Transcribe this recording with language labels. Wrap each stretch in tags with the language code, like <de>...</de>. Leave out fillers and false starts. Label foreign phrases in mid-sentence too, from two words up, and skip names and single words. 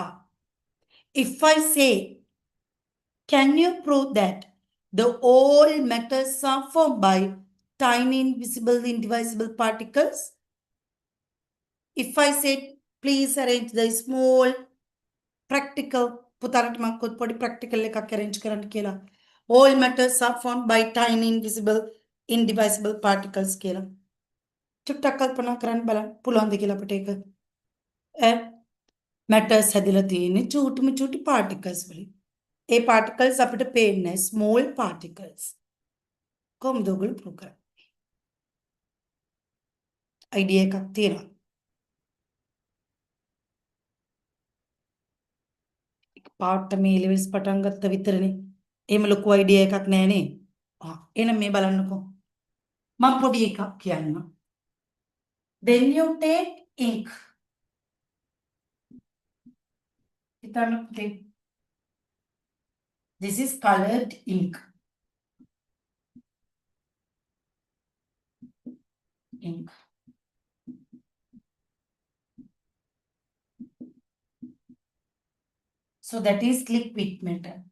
<en>If I say, can you prove that the all matters are formed by tiny invisible indivisible particles? If I said, please arrange the small practical,</en> <si>පුතාලට මම පොඩි practical එකක් arrange කරන්න කියලා.</si> <en>All matters are formed by tiny invisible indivisible particles කියලා.</en> <si>චුට්ටක් කල්පනා කරන්න බලන්න පුළුවන්ද කියලා අපිට ඒක. matters හැදිලා තියෙන්නේ චූටිම චූටි particles වලින්. ඒ particles අපිට පේන්නේ</si> <en>small particles.</en> <si>කොහොමද ඔයගොල්ලෝ prove කරන්නේ? idea එකක් තියෙනවා. පාට මේ levels පටන් ගත්ත විතරනේ. එහෙම ලොකු idea එකක් නෑනේ. එහෙනම් මේ බලන්නකෝ. මම පොඩි එකක් කියන්නම්.</si> <en>When you take ink, this is colored ink. So that is liquid matter.</en>